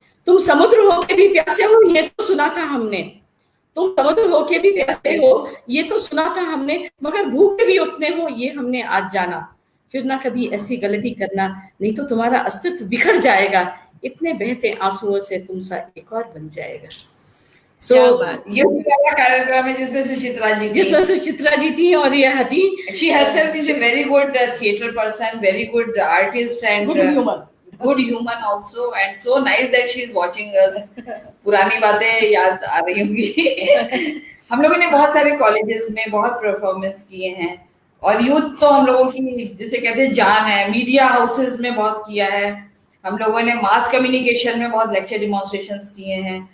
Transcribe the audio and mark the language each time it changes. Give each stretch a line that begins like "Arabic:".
Hindi: तुम समुद्र होके भी प्यासे हो, ये तो सुना था हमने। तुम समुद्र होके भी प्यासे हो, ये तो सुना था हमने, मगर भूखे भी उतने हो, ये हमने आज जाना। फिर ना कभी ऐसी गलती करना, नहीं तो तुम्हारा अस्तित्व बिखर जाएगा। इतने बहते आंसुओं से तुम सा एक और बन जाएगा। ये वाला कार्यक्रम है जिसमें सुचित्रा जी थी और ये हटी।
English: She herself is a very good theatre person, very good artist and good human also, and so nice that she is watching us.
Hindi: पुरानी बातें याद आ रही होंगी। हम लोगों ने बहुत सारे कॉलेजेस में बहुत परफॉर्मेंस किए हैं, और यूथ तो हम लोगों की जिसे कहते हैं जान है। मीडिया हाउसेस में बहुत किया है हम लोगों ने, मास कम्युनिकेशन में बहुत लेक्चर डिमॉन्स्ट्रेशंस किए हैं।